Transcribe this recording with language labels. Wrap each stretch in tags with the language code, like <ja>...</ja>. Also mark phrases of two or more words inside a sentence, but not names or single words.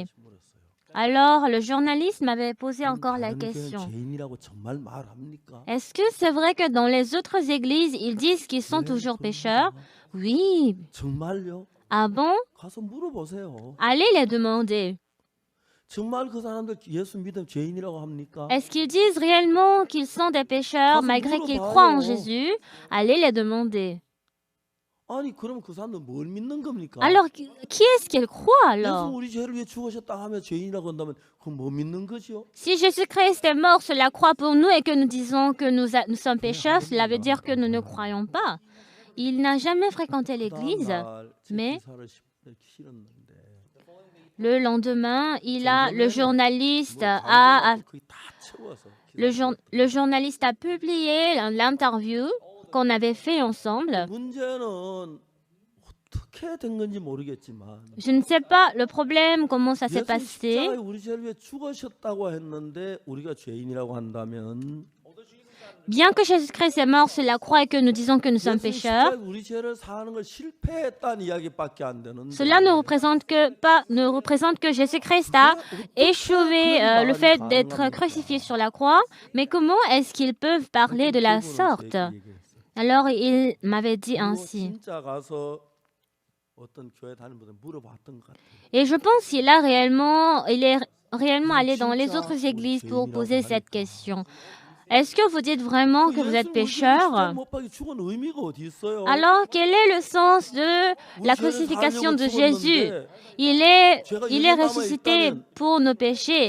<fr>Alors, le journaliste m'avait posé encore la question. Est-ce que c'est vrai que dans les autres églises, ils disent qu'ils sont toujours pécheurs? Oui.</fr> <ko>정말요?</ko> <fr>Ah bon?</fr> <ko>가서 물어보세요.</ko> <fr>Allez les demander.</fr> <ko>정말 그 사람들 예수 믿으면 죄인이라고 합니까?</ko> <fr>Est-ce qu'ils disent réellement qu'ils sont des pécheurs malgré qu'ils croient en Jésus? Allez les demander.</fr> <ko>아니 그럼 그 사람들 뭘 믿는 겁니까?</ko> <fr>Alors, qui est-ce qu'ils croient</fr> <ko>예수</ko> <fr>alors?</fr> <ko>우리 죄를 위해 죽으셨다 하면 죄인이라고 한다면 그건 뭐 믿는 거지요?</ko> <fr>Si Jésus-Christ est mort sur la croix pour nous et que nous disons que nous sommes pécheurs, cela veut dire que nous ne croyons pas. Il n'a jamais fréquenté l'église, mais le lendemain, le journaliste a publié l'interview qu'on avait fait ensemble.</fr> <ko>문제는 어떻게 된 건지 모르겠지만</ko> <fr>Je ne sais pas le problème, comment ça s'est passé.</fr> <ko>십자가에 우리 죄를 위해 죽으셨다고 했는데 우리가 죄인이라고 한다면</ko> <fr>Bien que Jésus-Christ est mort sur la croix et que nous disons que nous sommes pécheurs,</fr> <ko>우리 죄를 사는 걸 실패했다는 이야기밖에 안 되는데</ko> <fr>cela ne représente que Jésus-Christ a échoué le fait d'être crucifié sur la croix. Mais comment est-ce qu'ils peuvent parler de la sorte? Alors il m'avait dit ainsi.</fr> <ko>진짜 가서 어떤 교회 다니는 분들 물어봤던 것 같아요.</ko> <fr>Et je pense qu'il est réellement allé dans les autres églises pour poser cette question. Est-ce que vous dites vraiment que vous êtes pécheur? Alors, quel est le sens de la crucifixion de Jésus? Il est ressuscité pour nos péchés.</fr>